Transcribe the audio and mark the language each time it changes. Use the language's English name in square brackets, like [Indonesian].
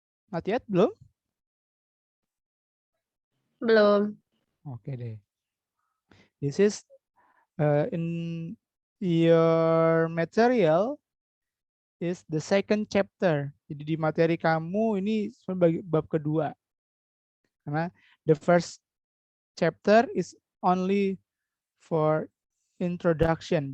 [English] Not yet? [Indonesian] Belum? Belum. Oke deh. [English] This is in your material is the second chapter. [Indonesian] Jadi di materi kamu ini sebagai bab kedua. Karena [English] the first chapter is only for introduction.